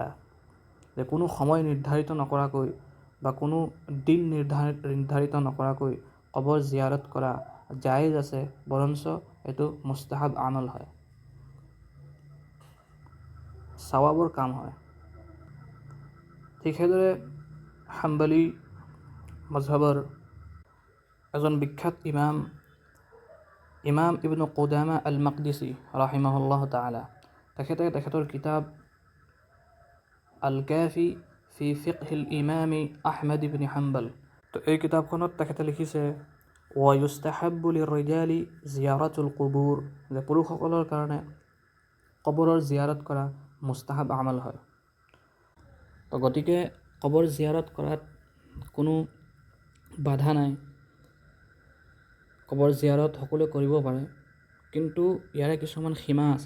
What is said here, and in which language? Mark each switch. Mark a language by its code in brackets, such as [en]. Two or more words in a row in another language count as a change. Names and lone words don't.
[as] যে কোনো সময় নিৰ্ধাৰিত নকৰাকৈ বা কোনো দিন নিৰ্ধাৰিত নকৰাকৈ কবৰ জিয়াৰত কৰা জায়েজ আছে, বৰঞ্চ এইটো মুস্তাহাব আমল হয়, সৱাবৰ কাম হয়। ঠিক সেইদৰে হাম্বলী মজহাবৰ এজন বিখ্যাত ইমাম ইবনু কুদামা আল মাকদিছি [ar] رحمه الله تعالى, [as] তেখেতৰ কিতাব আল কাফি ফি ফিকহিল ইমামি আহমদ ইবনি হাম্বল, তো এই কিতাপখনত তেখেতে লিখিছে [ar] ويستحب للرجال زيارة القبور, [as] যে পুৰুষসকলৰ কাৰণে কবৰৰ জিয়াৰত কৰা মুস্তাহাব আমাল হয়। তো গতিকে কবৰ জিয়াৰত কৰাত কোনো বাধা নাই, কবৰ জিয়াৰত সকলোৱে কৰিব পাৰে, কিন্তু ইয়াৰে কিছুমান সীমা আছে।